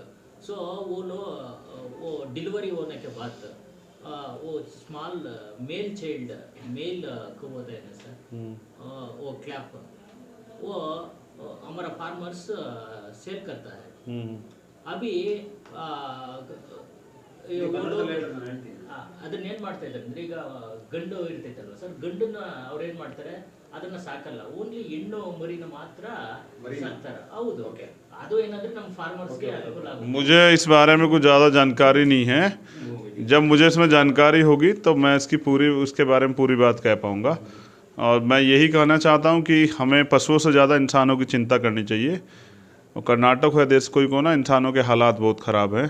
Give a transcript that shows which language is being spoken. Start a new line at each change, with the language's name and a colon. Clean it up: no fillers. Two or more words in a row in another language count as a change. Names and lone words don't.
Hindi: सो वो लोग वो डिलीवरी होने के बाद वो
English: small male child male
Hindi: को होता है ना सर, वो क्लैप वो हमारा
English: farmers sell
Hindi: करता है।
Kannada: अभी ಅದನ್ನ ಏನು ಮಾಡ್ತಾ ಇದ್ದಾರೆ ಅಂದ್ರೆ ಈಗ ಗಂಡು ಇರ್ತೈತಲ್ವ ಸರ್, ಗಂಡನ್ನ ಅವ್ರು ಏನು ಮಾಡ್ತಾರೆ ಅದನ್ನ ಸಾಕಲ್ಲ, ಓನ್ಲಿ ಹೆಣ್ಣು ಮರಿನ ಮಾತ್ರ ಸಾಕ್ತಾರೆ। ಹೌದು, ಅದು ಏನಾದ್ರೆ ನಮ್ಮ ಫಾರ್ಮರ್ಸ್ಗೆ ಅನುಕೂಲ ಆಗುತ್ತೆ।
Hindi: मुझे इस बारे में कुछ ज़्यादा जानकारी नहीं है। जब मुझे इसमें जानकारी होगी तो मैं उसके बारे में पूरी बात कह पाऊँगा। और मैं यही कहना चाहता हूँ कि हमें पशुओं से ज़्यादा इंसानों की चिंता करनी चाहिए। और कर्नाटक है देश कोई को ना, इंसानों के हालात बहुत ख़राब हैं।